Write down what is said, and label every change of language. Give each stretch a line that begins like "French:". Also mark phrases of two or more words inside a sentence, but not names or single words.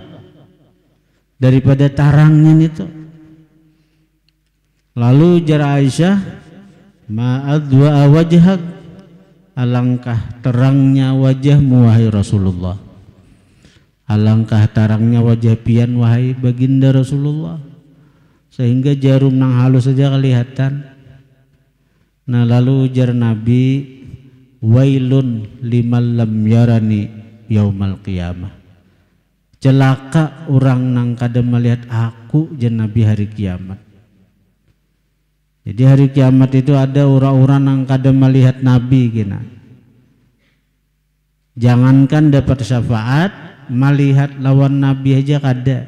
Banjar: Daripada tarangnya itu. Lalu jar Aisyah,
Arabic: ما أضوأ وجهك,
Banjar: alangkah terangnya wajahmu wahai Rasulullah. Alangkah terangnya wajah pian wahai baginda Rasulullah. Sehingga jarum nang halus saja kelihatan. Nah lalu jar Nabi,
Arabic: ويل لمن لم يرني يوم القيامة.
Banjar: Celaka orang nang kada melihat aku jar Nabi hari kiamat. Jadi hari kiamat itu ada orang-orang nang kada melihat Nabi kina. Jangankan dapat syafaat, melihat lawan Nabi aja kada.